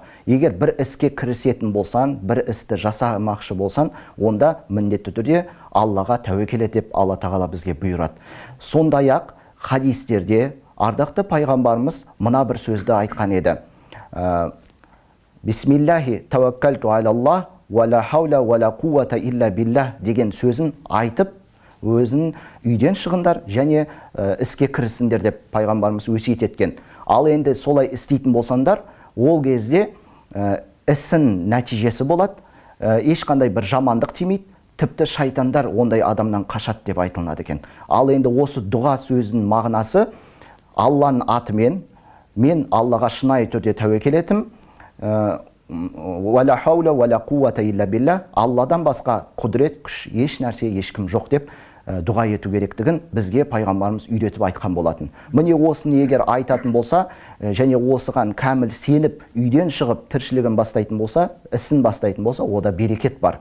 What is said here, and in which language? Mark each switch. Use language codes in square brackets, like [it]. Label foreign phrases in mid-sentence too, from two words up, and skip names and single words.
[kk] Егер бір іске кірісетін болсан, бір істі жасамақшы болсан, онда міндетті түрде Аллаға тәуекел ет деп Алла тағала бізге бұйырады. Сондай-ақ хадистерде ардақты пайғамбарымыз мына бір сөзді айтқан еді. [ar] بسم الله توكلت على الله ولا حول ولا قوة إلا بالله [kk] деген сөзін айтып, өзін үйден шығындар және іске кірісіңдер деп пайғамбарымыз өсиет еткен. Ал енді солай істейтін болсаңдар, ол кезде ісін нәтижесі болады, ешқандай бір жамандық тимейді, тіпті шайтандар ондай адамнан қашады деп айтылады екен. Ал енді осы дұға сөзінің мағынасы, Алланың атымен мен Аллаға шынайы түрде тәуекел етім, [ar] ولا حول ولا قوة إلا بالله, [kk] Алладан басқа құдірет, күш, еш нәрсе, ешкім жоқ деп дұға ету керектігін бізге пайғамбарымыз үйретіп айтқан болатын. Міне осыны егер айтатын болса, және осыған кәміл сеніп, үйден шығып тіршілігін бастайтын болса, ісін бастайтын болса, ода берекет бар.